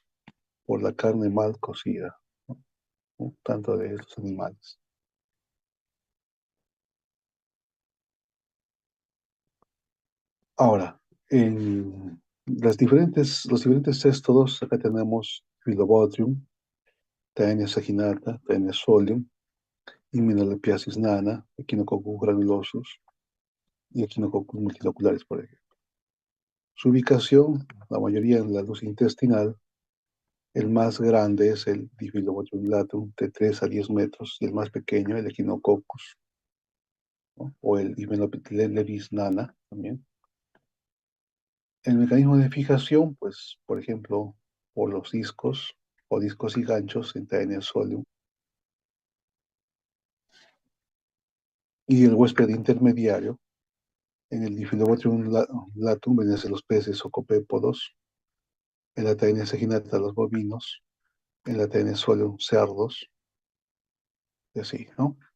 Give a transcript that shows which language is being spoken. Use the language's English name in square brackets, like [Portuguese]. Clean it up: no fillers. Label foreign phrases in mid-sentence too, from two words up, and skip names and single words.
[Spanish] Por la carne mal cocida, ¿no? Tanto de estos animales. Ahora, en los diferentes céstodos, acá tenemos Phyllobotrium, Taenia saginata, Taenia solium, Immunolepiasis nana, Echinococcus granulosus y Echinococcus multiloculares, por ejemplo. Su ubicación, la mayoría en la luz intestinal. El más grande es el Diphyllobotrium latum, de 3 a 10 metros, y el más pequeño, el Echinococcus, ¿no? O el Hymenopteris nana también. El mecanismo de fijación, pues, por ejemplo, por los discos o discos y ganchos en Taenia solium, y el huésped intermediario, en el Diphyllobotrium latum, ven los peces o copépodos, en la Taenia saginata los bovinos, en la Taenia solium cerdos, y así, ¿no?